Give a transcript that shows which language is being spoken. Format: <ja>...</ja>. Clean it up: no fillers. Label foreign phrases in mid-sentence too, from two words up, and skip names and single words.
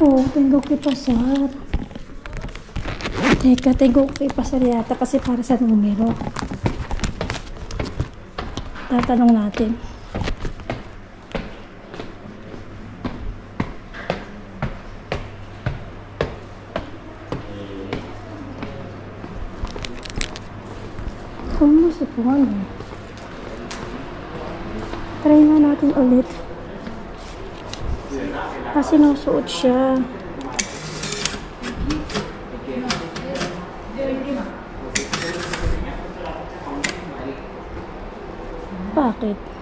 <es>Tengo que pasar.</es> <tl>Teka,</tl> <es>tengo que pasar</es> <tl>yata kasi para sa numero. Tatanong natin.</tl> <es>¿Cómo se pone?</es> <tl>Try nga natin ulit. Kasi nasuot siya. Bakit?</tl>